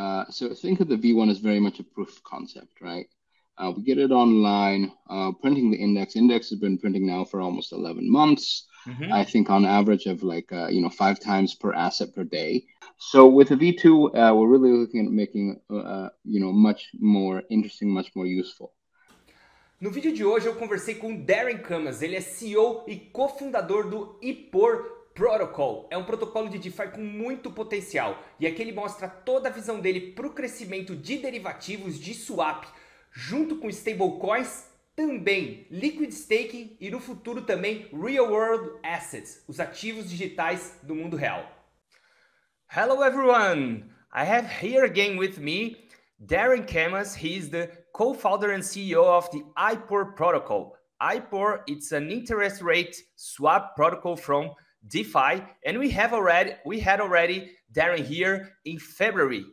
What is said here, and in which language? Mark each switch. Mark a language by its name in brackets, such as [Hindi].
[English] So think of the V1 as very much a proof of concept, right? We get it online, printing the index. Index has been printing now for almost 11 months. I think on average of like, 5 times per asset per day. So with the V2, we're really looking at making, much more interesting, much more useful. [Portuguese] No vídeo de hoje eu conversei com o Darren Camas, ele é CEO e cofundador do IPOR Protocol. É um protocolo de DeFi com muito potencial e aqui ele mostra toda a visão dele para o crescimento de derivativos de swap, junto com stablecoins, também liquid staking e no futuro também real world assets, os ativos digitais do mundo real. [English] Hello everyone, I have here again with me Darren Camas. He's the co-founder and CEO of the IPOR Protocol. IPOR, it's an interest rate swap protocol from DeFi, and we had already Darren here in February.